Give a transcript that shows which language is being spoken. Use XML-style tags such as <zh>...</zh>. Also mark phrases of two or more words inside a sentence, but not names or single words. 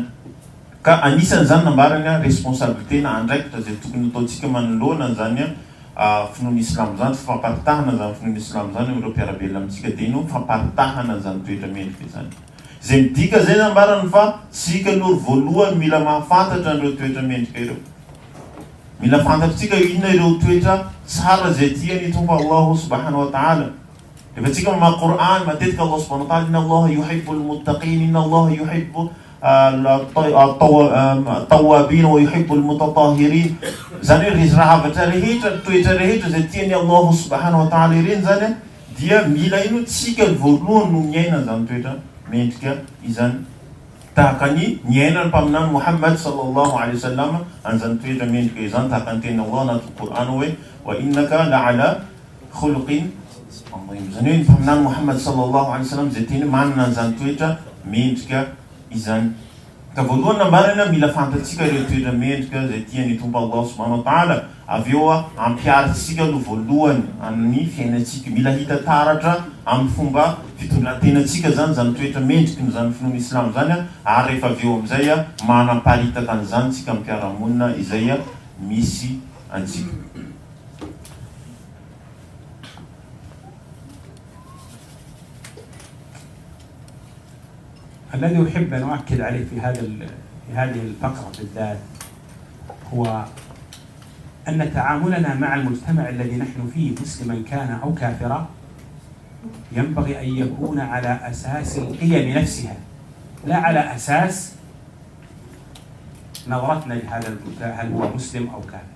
<mg>Ka anisan'izany nambarana responsabilité na andraikitra izay tokony ataontsika manoloana an'izany finoana Islam zany, famparitahana zany finoana Islam zany ireo mpiarabelona amintsika dia ino famparitahana zany toetra mendrika izany. Izay midika zay nambarana fa sika aloha voalohany mila mahafantatra ireo toetra mendrika ireo. Mila fantatritsika inona ireo toetra tsara izay tiany tompo</mg> <ar>الله سبحانه وتعالى.</ar> <mg>Rehefa tsika mamaky Qur'an matetika</mg> <ar>الله سبحانه وتعالى إن الله يحب المتقين إن الله يحب التوابين ويحب المتطهرين.</ar> <mg>Zany hoe rahavatra rehetra, toetra rehetra izay tiany</mg> <ar>الله سبحانه وتعالى</ar> <mg>ireny zany dia mila ino tsika voalohany no miaina zany toetra mendrika izany. Tahaka ny niainany mpaminany Muhammad</mg> <ar>صلى الله عليه وسلم</ar> <mg>an'izany toetra mendrika izany, tahaka ny teny Allah anaty Qur'an hoe</mg> <ar>وإنك لعلى خلق عظيم.</ar> <mg>Zany hoe mpaminany Muhammad</mg> <ar>صلى الله عليه وسلم</ar> <mg>izay teny manana an'izany toetra mendrika izany. Ka voalohany nambarana mila fantatsika ireo toetra mendrika izay tiany tompo</mg> <ar>الله سبحانه وتعالى,</ar> <mg>avy eo ampiaritsika aloha voalohany amin'ny fiainantsika, mila hita taratra amin'ny fomba fitondran-tenantsika zany zany toetra mendrika no zany finoana Islam zany ary rehefa avy eo amin'izay manamparitaka an'izany tsika amin'ny mpiarahamonina izay misy antsika.</mg> <ar>الذي أحب أن أؤكد عليه في هذه الفقرة بالذات هو أن تعاملنا مع المجتمع الذي نحن فيه مسلما كان أو كافرا ينبغي أن يكون على أساس القيم نفسها، لا على أساس نظرتنا لهذا هل هو مسلم أو كافر.</ar>